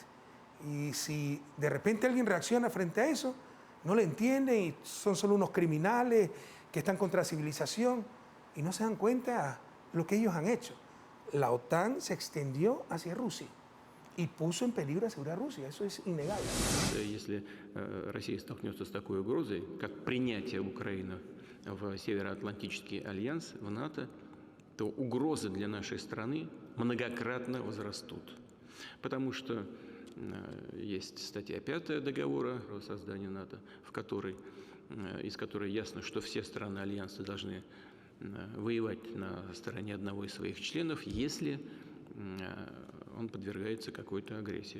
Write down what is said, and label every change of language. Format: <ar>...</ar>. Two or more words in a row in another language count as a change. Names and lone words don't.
<es>Y si de repente alguien reacciona frente a eso, no lo entiende y son solo unos criminales que están contra la civilización y no se dan cuenta de lo que ellos han hecho. La OTAN se extendió hacia Rusia y puso en peligro la seguridad de Rusia. Eso es innegable.</es> <ru>Если Россия столкнется с такой угрозой, как принятие Украины в Североатлантический альянс, в НАТО, то угрозы для нашей страны многократно возрастут. Потому что есть статья 5 договора о создании НАТО, из которой ясно, что все страны альянса должны воевать на стороне одного из своих членов, если он подвергается какой-то агрессии.</ru>